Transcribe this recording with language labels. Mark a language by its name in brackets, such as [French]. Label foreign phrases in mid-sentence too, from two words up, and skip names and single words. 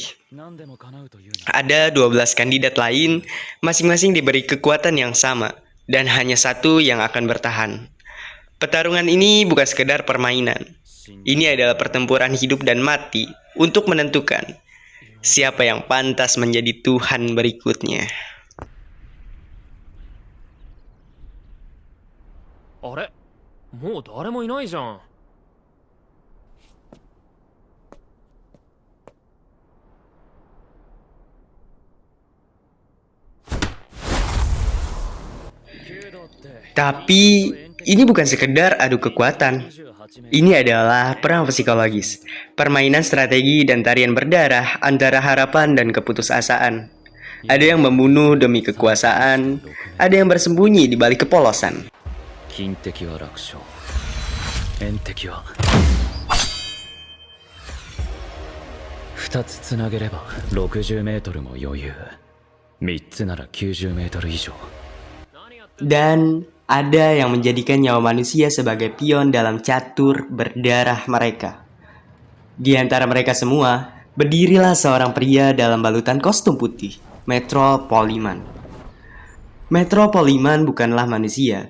[Indonesian] Ada 12 kandidat lain, masing-masing diberi kekuatan yang sama, dan hanya satu yang akan bertahan. Pertarungan ini bukan sekedar permainan. Ini adalah pertempuran hidup dan mati untuk menentukan siapa yang pantas menjadi Tuhan berikutnya. [Japanese] あれ？もう誰もいないじゃん。 [Indonesian] Tapi ini bukan sekedar adu kekuatan. Ini adalah perang psikologis, permainan strategi dan tarian berdarah antara harapan dan keputusasaan. Ada yang membunuh demi kekuasaan, ada yang bersembunyi di balik kepolosan. [Japanese] 金敵は楽勝、縁敵は2つつなげれば60メートルも余裕、3つなら90メートル以上。 [Indonesian] Dan ada yang menjadikan nyawa manusia sebagai pion dalam catur berdarah mereka. Di antara mereka semua, berdirilah seorang pria dalam balutan kostum putih, Metro Poliman. Metro Poliman bukanlah manusia.